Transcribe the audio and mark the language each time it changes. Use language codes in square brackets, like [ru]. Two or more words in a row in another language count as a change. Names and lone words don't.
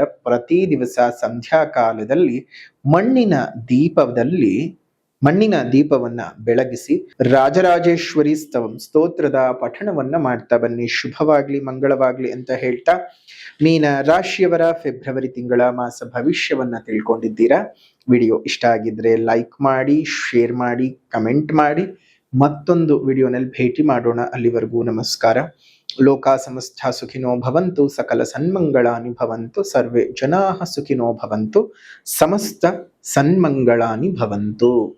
[kn] ಪ್ರತಿ ದಿವಸ ಸಂಧ್ಯಾ ಕಾಲದಲ್ಲಿ ಮಣ್ಣಿನ ದೀಪವನ್ನ ಬೆಳಗಿಸಿ ರಾಜರಾಜೇಶ್ವರಿ ಸ್ತೋತ್ರದ ಪಠಣವನ್ನ ಮಾಡ್ತಾ ಬನ್ನಿ, ಶುಭವಾಗ್ಲಿ, ಮಂಗಳವಾಗ್ಲಿ ಅಂತ ಹೇಳ್ತಾ, ಮೀನ ರಾಶಿಯವರ ಫೆಬ್ರವರಿ ತಿಂಗಳ ಮಾಸ ಭವಿಷ್ಯವನ್ನ ತಿಳ್ಕೊಂಡಿದ್ದೀರಾ. ವಿಡಿಯೋ ಇಷ್ಟ ಆಗಿದ್ರೆ ಲೈಕ್ ಮಾಡಿ, ಶೇರ್ ಮಾಡಿ, ಕಮೆಂಟ್ ಮಾಡಿ. ಮತ್ತೊಂದು ವಿಡಿಯೋನಲ್ಲಿ ಭೇಟಿ ಮಾಡೋಣ. ಅಲ್ಲಿವರೆಗೂ ನಮಸ್ಕಾರ. [sa] ಲೋಕ ಸಮಸ್ತ ಸುಖಿನೋ ಭವಂತು, ಸಕಲ ಸನ್ಮಂಗಳಾನಿ ಭವಂತು, ಸರ್ವೇ ಜನಾಃ ಸುಖಿನೋ ಭವಂತು, ಸಮಸ್ತ ಸನ್ಮಂಗಳಾನಿ ಭವಂತು.